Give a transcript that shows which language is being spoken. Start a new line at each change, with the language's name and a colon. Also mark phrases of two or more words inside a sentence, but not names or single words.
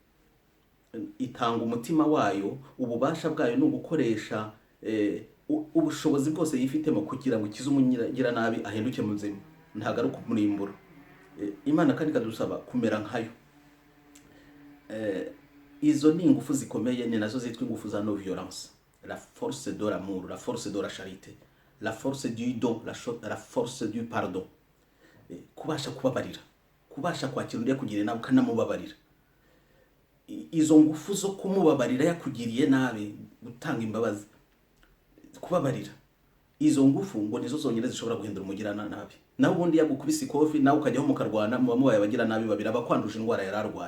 Kinyarwanda: Itanga umutima wayo, ububasha bwayo no gukoresha ubushobozi bwose yifitemo kugira ngo ikize umugira nabi ahinduke muzima, ntago ari kumurimbura. Imana kandi kadusaba kumera nkayo. Izo ni ingufu zikomeye, ni nazo zitwa ingufu za
French: no violence, la force de l'amour, la force de la charité, la force du don, la force du pardon.
Kinyarwanda: Kubasha kubabarira, kubasha kwakira undi yakugiriye nabi ukanamubabarira. Izo ngufu zo kumubabarira yakugiriye nabi, gutanga imbabazi, kubabarira, izo ngufu ngo nizo zonyine zishobora guhindura umugirana nabi. Naho ubundi yagukubise ikofi nawe ukajyaho mukarwana, mubamubaye abagira nabi babira bakwanduje indwara yararwaye.